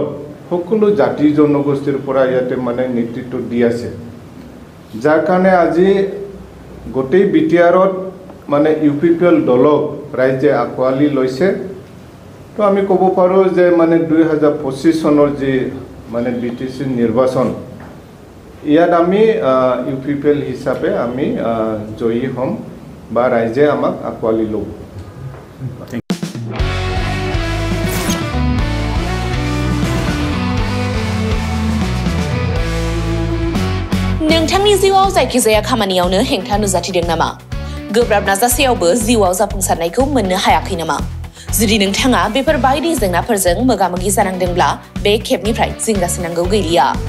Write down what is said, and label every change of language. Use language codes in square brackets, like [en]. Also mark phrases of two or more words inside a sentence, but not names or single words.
[as] সকলো জাতি জনগোষ্ঠীৰ পৰা ইয়াতে মানে নেতৃত্ব দি আছে যাৰ কাৰণে আজি গোটেই বিটিআৰত মানে UPPL দলক ৰাইজে আকোৱালি লৈছে তো আমি ক'ব পাৰোঁ যে মানে 2025 চনৰ যি মানে BTC নিৰ্বাচন ইয়াত আমি UPPL হিচাপে আমি জয়ী হ'ম বা ৰাইজে আমাক আকোৱালি ল'ব [brx] नोंथांनि जिउआव जायखिजाया खामानियावनो हेंथा नुजाथिदों नामा गोब्राब नाजासेयावबो जिउआव जाफुंसारनायखौ मोननो हायाखै नामा जुदि नोंथाङा बेफोर बायदि जेंनाफोरजों मोगा-मोगि जानांदोंब्ला बे खेबनिफ्राय जिंगासिनांगौ गैलिया